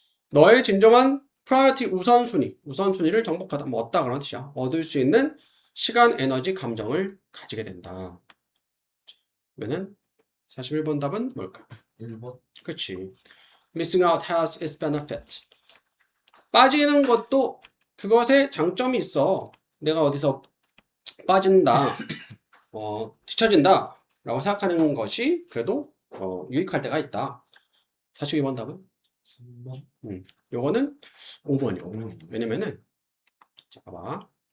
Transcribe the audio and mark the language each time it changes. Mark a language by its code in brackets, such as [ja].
[ko] 너의 진정한 priority 우선순위를 정복하다. 얻다 그런 뜻이야. 얻을 수 있는 시간, 에너지, 감정을 가지게 된다. 그러면은 41번 답은 뭘까? 1번. 그치. [en] Missing out has its benefit. [ko] 빠지는 것도 그것에 장점이 있어. 내가 어디서 빠진다, 뒤처진다 라고 생각하는 것이 그래도 유익할 때가 있다. 42번 답은? 3번. 요거는 5번이요. 왜냐면은 자, 봐봐.